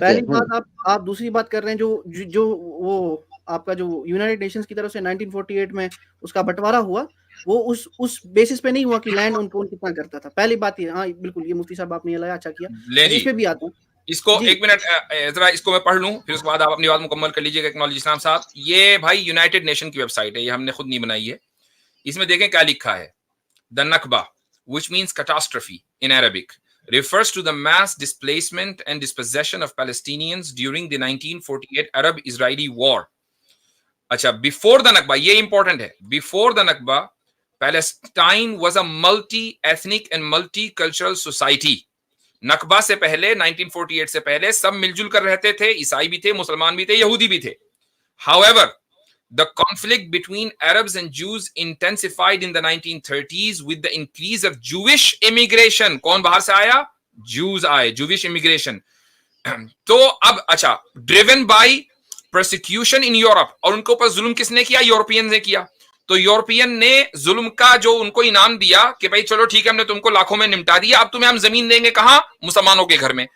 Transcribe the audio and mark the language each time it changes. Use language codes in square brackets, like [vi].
[hi] पहली बात, आप दूसरी बात कर रहे हैं, जो वो आपका जो यूनाइटेड नेशंस की तरफ से 1948 में उसका बंटवारा हुआ, वो उस बेसिस पे नहीं हुआ कि लैंड उनको कितना करता था। पहली बात ये, हाँ बिल्कुल, ये मुफ्ती साहब आपने ये लाया, अच्छा किया। ले जी, इस पे भी आता हूँ इसको जी। एक मिनट जरा इसको मैं पढ़ लूं, फिर उसके बाद आप अपनी बात मुकम्मल कर लीजिएगा। एक्नॉलेज इस्लाम साहब, ये भाई यूनाइटेड नेशन की वेबसाइट है, ये हमने खुद नहीं बनाई है। इसमें देखें क्या लिखा है। [en] The Nakba, which means catastrophe in Arabic, refers to the mass displacement and dispossession of Palestinians during the 1948 Arab-Israeli war. [hi] अच्छा, [en] before the Nakba, ये important है, before the Nakba, Palestine was a multi-ethnic and multicultural society. [hi] नकबा से पहले, 1948 से पहले सब मिलजुल कर रहते थे, ईसाई भी थे, मुसलमान भी थे, यहूदी भी थे। [en] However, the conflict between Arabs and Jews intensified in the 1930s with the increase of Jewish immigration. [hi] कौन बाहर से आया? Jews आए, [en] Jewish immigration. [hi] तो अब अच्छा, [en] driven by persecution in Europe, [hi] और उनके ऊपर जुल्म किसने किया? यूरोपियन ने किया। तो यूरोपियन ने जुल्म का जो उनको इनाम दिया कि भाई चलो ठीक है, हमने तुमको लाखों में निपटा दिया, अब तुम्हें हम जमीन देंगे। कहां? मुसलमानों के घर में।